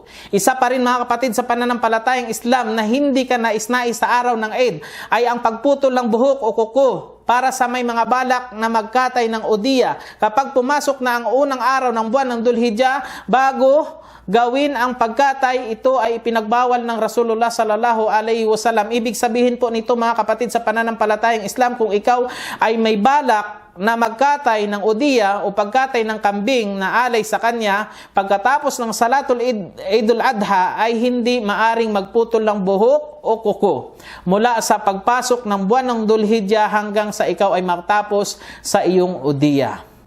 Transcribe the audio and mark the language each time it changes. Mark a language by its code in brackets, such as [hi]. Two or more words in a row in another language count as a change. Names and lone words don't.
[tl] Isa pa rin mga kapatid sa pananampalatayang Islam na hindi ka nais-nais sa araw ng Eid ay ang pagputol ng buhok o kuko para sa may mga balak na magkatay ng udiya kapag pumasok na ang unang araw ng buwan ng Dhul-Hijjah. Bago gawin ang pagkatay, ito ay ipinagbawal ng Rasulullah [ar] صلى الله عليه وسلم. [tl] Ibig sabihin po nito mga kapatid sa pananampalatayang Islam, kung ikaw ay may balak na magkatay ng udiya o pagkatay ng kambing na alay sa kanya, pagkatapos ng [ar] صلاة عيد الأضحى [tl] ay hindi maaring magputol ng buhok o kuko mula sa pagpasok ng buwan ng Dhul-Hijjah hanggang sa ikaw ay matapos sa iyong udiya.